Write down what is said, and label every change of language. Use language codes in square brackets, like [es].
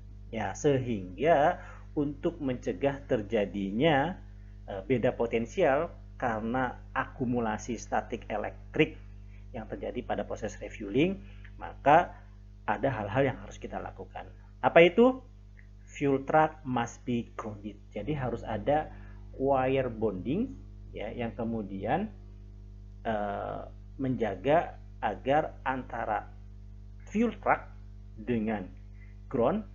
[id] Ya, sehingga untuk mencegah terjadinya beda potensial karena akumulasi statik elektrik yang terjadi pada proses refueling, maka ada hal-hal yang harus kita lakukan. Apa itu? [en] Fuel truck must be grounded. [id] Jadi harus ada wire bonding, ya, yang kemudian menjaga agar antara fuel truck dengan ground